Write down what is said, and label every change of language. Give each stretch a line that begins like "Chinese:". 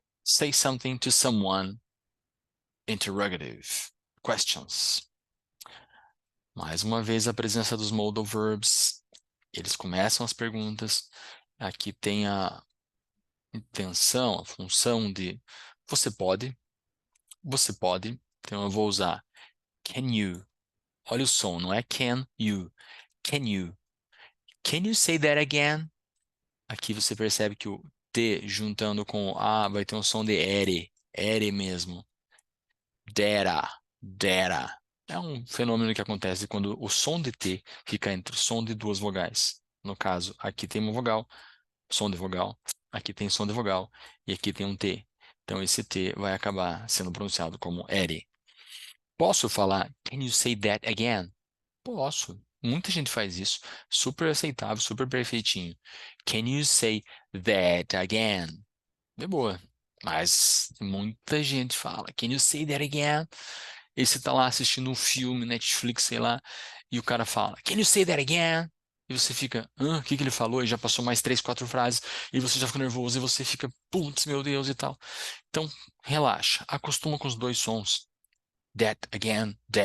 English: Say something to someone, interrogative. Questions.
Portuguese: Mais uma vez a presença dos modal verbs. Eles começam as perguntas. Aqui tem a intenção, a função de você pode. Então eu vou usar can you. Olha o som, não é
English: can you. Can you. Can you say that again?
Portuguese: Aqui você percebe que o T juntando com o A vai ter um som de ere. Ere mesmo. Dera. Dera. É um fenômeno que acontece quando o som de T fica entre o som de duas vogais. No caso, aqui tem uma vogal, som de vogal. Aqui tem som de vogal. E aqui tem um T. Então esse T vai acabar sendo pronunciado como ere. Posso falar,
English: can you say that again?
Portuguese: Posso. Muita gente faz isso. Super aceitável, super perfeitinho.
English: Can you say that again?
Portuguese: De boa. Mas muita gente fala,
English: can you say that again?
Portuguese: E você tá lá assistindo um filme, Netflix, sei lá, e o cara fala,
English: can you say that again?
Portuguese: E você fica, o que que ele falou? E já passou mais três, quatro frases, e você já fica nervoso, e você fica, putz, meu Deus, e tal. Então, relaxa, acostuma com os dois sons.
English: That again,